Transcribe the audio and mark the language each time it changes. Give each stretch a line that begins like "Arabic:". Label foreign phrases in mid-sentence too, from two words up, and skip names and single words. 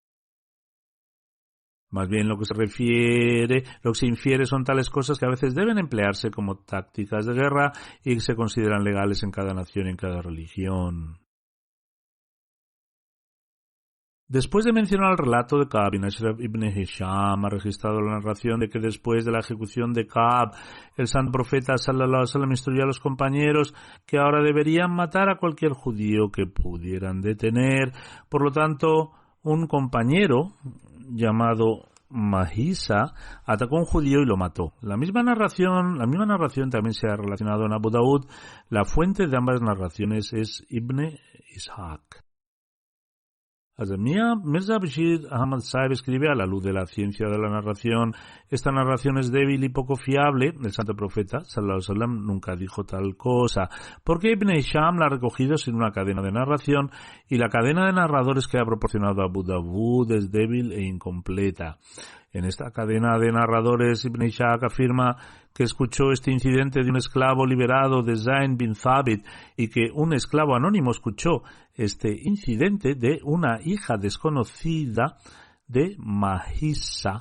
Spanish: Más bien lo que se infiere son tales cosas que a veces deben emplearse como tácticas de guerra y que se consideran legales en cada nación y en cada religión. Después de mencionar el relato de Ka'b ibn Hisham, ha registrado la narración de que después de la ejecución de Ka'b, el santo profeta
Arabic: صلى الله عليه وسلم
Spanish: instruyó a los compañeros que ahora deberían matar a cualquier judío que pudieran detener. Por lo tanto, un compañero llamado Mahisa atacó a un judío y lo mató. La misma narración también se ha relacionado en Abu Daud. La fuente de ambas narraciones es Ibn Ishaq. Mirza Bashir Ahmad Sahib escribe: a la luz de la ciencia de la narración, esta narración es débil y poco fiable. El santo profeta
Arabic: صلى الله عليه وسلم
Spanish: nunca dijo tal cosa, porque Ibn Hisham la ha recogido sin una cadena de narración y la cadena de narradores que ha proporcionado Abu Daud es débil e incompleta. En esta cadena de narradores, Ibn Ishaq afirma que escuchó este incidente de un esclavo liberado de Zayn bin Thabit y que un esclavo anónimo escuchó este incidente de una hija desconocida de Mahisa.